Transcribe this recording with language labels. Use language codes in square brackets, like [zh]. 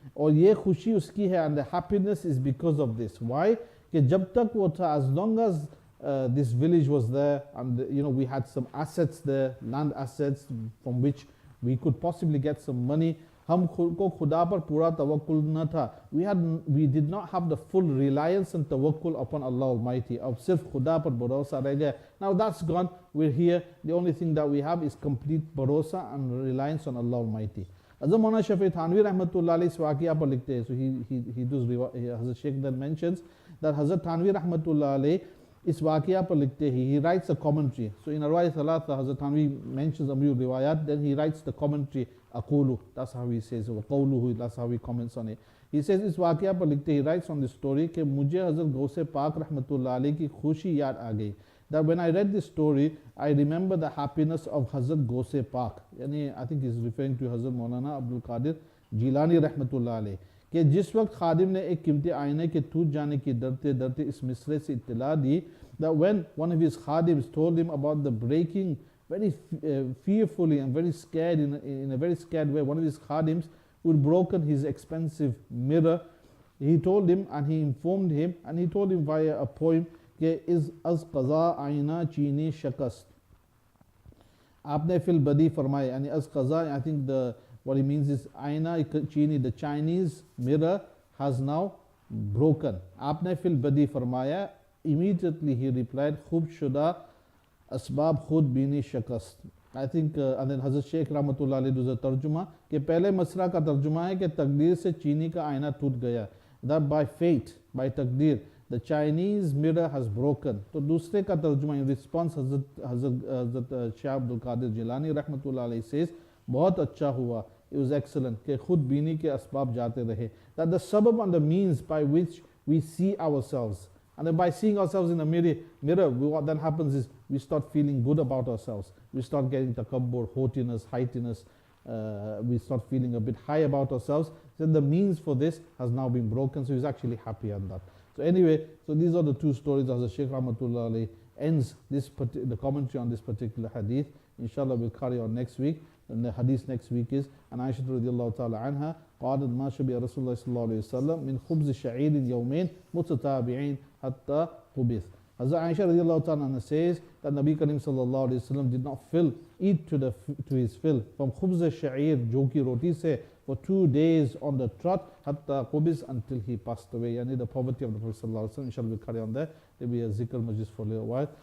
[hi] और ये खुशी उसकी है, [en] and the happiness is because of this. Why? [hi] कि जब तक वो था, [en] as long as this village was there, and you know, we had some assets there, land assets from which we could possibly get some money. [hi] हम को खुदा पर पूरा तवक्कुल न था. [en] We did not have the full reliance and tawakkul upon Allah Almighty. [hi] अब सिर्फ खुदा पर भरोसा रह गया. [en] Now that's gone. We're here. The only thing that we have is complete भरोसा and reliance on Allah Almighty. Hazrat Maulana Shafi Thanvi Rahmatullah alayhi [hi] इस वाक़या पर लिखते हैं. [en] So he does, Hazrat Sheikh then mentions that Hazrat Thanvi Rahmatullah alayhi इस वाक़या पर लिखते हैं. He writes a commentary. So in Arwai Thalatha, Hazrat Thanvi mentions a few riwayat, then he writes the commentary. Aqulu, that's how he says, Qawluhu, that's how he comments on it. He says [hi] इस वाक़या पर लिखते, [en] he writes on this story [hi] कि मुझे हज़रत गौसे पाक रहमतुल्लाह अलैह की खुशी याद आ गई. [en] That when I read this story, I remember the happiness of Hazrat Gose Pak. Yani, I think he's referring to Hazrat Maulana Abdul Qadir Jilani रहमतुल्लाह अलैह. [hi] कि जिस वक्त खादिम ने एक कीमती आईने के टूट जाने की डरते डरते इस मिसरे से इत्तला दी, [en] that when one of his khadims told him about the breaking, very fearfully and very scared, in a very scared way, one of his khadims who had broken his expensive mirror, he told him and he informed him, and he told him via a poem कि [fa] इस अज़ क़ज़ा आईना चीनी शकस्त [hi] आपने fill बदी फरमाए. यानी अज़ क़ज़ा, [en] I think what he means is [fa] आईना चीनी, [en] the Chinese mirror has now broken. [hi] आपने फिल बदी फरमाया. [en] Immediately he replied, [fa] खूब शुदा असबाब खुद बीनी शकस्त. [en] I think and then Hazrat Sheikh Rahmatullah alayhi does a tarjuma [hi] कि पहले मसरा का तर्जुमा है कि तकदीर से चीनी का आईना टूट गया. [en] That by fate, by तकदीर, the Chinese mirror has broken. [hi] तो दूसरे का तर्जुमा, [en] in response, Hazrat Shah Abdul Qadir Jilani Rahmatullah alayhi says, [hi] बहुत अच्छा हुआ, [en] it was excellent [hi] कि खुद बीनी के असबाब जाते रहे. [en] That the sabab and the means by which we see ourselves, and then by seeing ourselves in the mirror, what then happens is we start feeling good about ourselves. We start getting takabbur, haughtiness, heightiness. We start feeling a bit high about ourselves. Then the means for this has now been broken, so he's actually happy on that. So anyway, so these are the two stories as the Shaykh Rahmatullah alayhi ends the commentary on this particular hadith. Inshallah we'll carry on next week. And the hadith next week is an Aisha radiallahu ta'ala anha [ar] قالت ما شبه رسول الله صلى الله عليه وسلم من خبز شعير يومين متتابعين حتى قبض. [en] Hazrat Aisha radiallahu ta'ala says that Nabi Karim sallallahu alayhi wasallam did not eat to his fill from khubz sha'ir, [hi] jo ki roti se, [en] for 2 days on the trot, hatta qubis, until he passed away. Yani the poverty of the Prophet sallallahu alayhi wasallam. Inshallah we'll carry on there. There'll be a Dhikr Majlis for a little while.